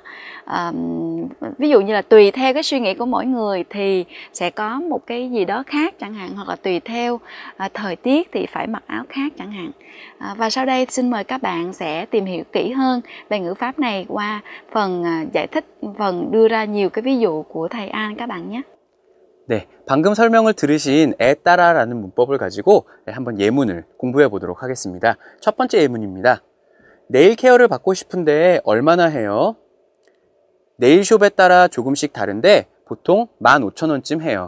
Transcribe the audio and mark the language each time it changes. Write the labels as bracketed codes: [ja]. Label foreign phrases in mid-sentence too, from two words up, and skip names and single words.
[vi] Ví dụ như là tùy theo cái suy nghĩ của mỗi người thì sẽ có một cái gì đó khác chẳng hạn, hoặc là tùy theo thời tiết thì phải mặc áo khác chẳng hạn. Và sau đây xin mời các bạn sẽ tìm hiểu kỹ hơn về ngữ pháp này qua phần giải thích, phần đưa ra nhiều cái ví dụ của thầy An các bạn nhé. [ko] 네, 방금 설명을 들으신 에 따라라는 문법을 가지고 한번 예문을 공부해 보도록 하겠습니다. 첫 번째 예문입니다. 네일 케어를 받고 싶은데 얼마나 해요? 네일숍에 따라 조금씩 다른데 보통 15,000원쯤 해요.